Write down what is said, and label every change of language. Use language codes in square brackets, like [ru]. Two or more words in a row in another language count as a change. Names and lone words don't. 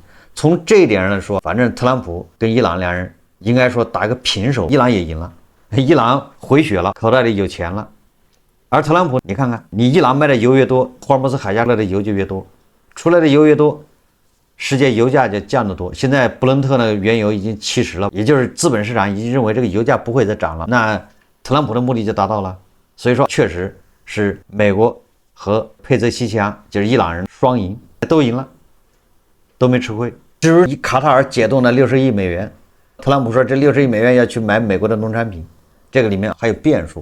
[zh] 從這一點上來說，反正特朗普跟伊朗兩人應該說打一個平手，伊朗也贏了，伊朗回血了，口袋裡有錢了。而特朗普，你看看，你伊朗賣的油越多，霍爾木兹海峡来的油就越多，出來的油越多，世界油價就降得多。现在布伦特那个原油已经70了，也就是資本市場已經認為這個油價不會再漲了，那特朗普的目的就達到了。所以說，確實是美國和佩澤西奇揚，就是伊朗人雙贏，都贏了，都沒吃虧。至於卡塔爾解凍的60億美元，特朗普說這60億美元要去買美國的農產品，這個裡面還有變數。